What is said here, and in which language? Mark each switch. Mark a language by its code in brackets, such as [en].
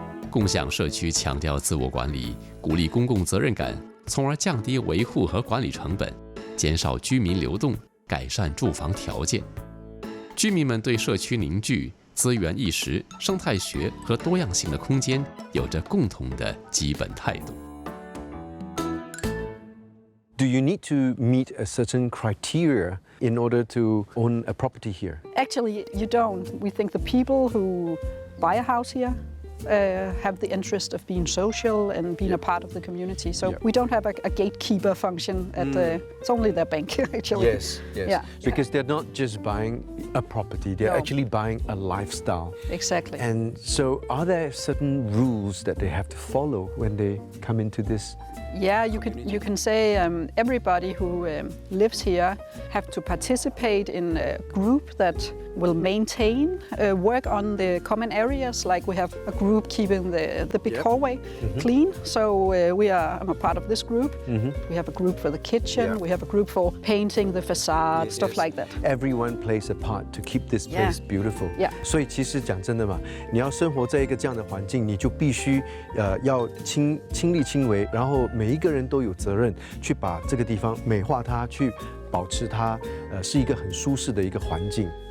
[zh] 共享社区强调自我管理，鼓励公共责任感，从而降低维护和管理成本，减少居民流动，改善住房条件。居民们对社区凝聚、资源意识、生态学和多样性的空间有着共同的基本态度。 [en] Do you need to meet a certain criteria in order to own a property here? Actually, you don't. We think the people who buy a house here have the interest of being social and being a part of the community. So we don't have a gatekeeper function at it's only their bank actually. Yes. Yeah. Because they're not just buying a property, they're actually buying a lifestyle. Exactly. And so are there certain rules that they have to follow when they come into this? Yeah, you can say everybody who lives here have to participate in a group that will maintain, work on the common areas. Like we have a group keeping the big hallway clean. So I'm a part of this group. We have a group for the kitchen. We have a group for painting the facade, stuff like that. Everyone plays a part to keep this place beautiful. Yeah. [zh] 所以其实讲真的嘛，你要生活在一个这样的环境，你就必须要亲力亲为，然后每一个人都有责任去把这个地方美化它，去保持它是一个很舒适的一个环境。